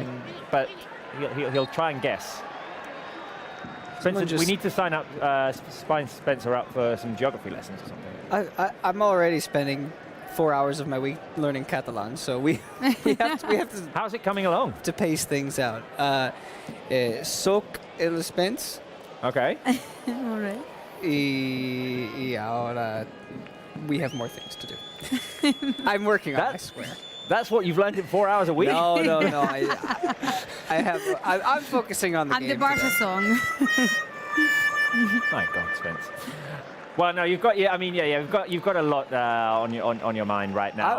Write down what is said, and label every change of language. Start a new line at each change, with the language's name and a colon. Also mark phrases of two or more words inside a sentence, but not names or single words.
English: But he'll try and guess. Spencer, we need to sign Spencer up for some geography lessons or something. I'm already spending 4 hours of my week learning Catalan, so we have to. How's it coming along? To pace things out.
Catalan: Soc el Spence.
English: Okay. All right.
Spanish: Y ahora
English: we have more things to do. I'm working on it, I swear. That's what you've learned in 4 hours a week? No. I'm focusing on the game. And the Barça song. My God, Spence. Well, no, you've got you've got a lot on your mind right now.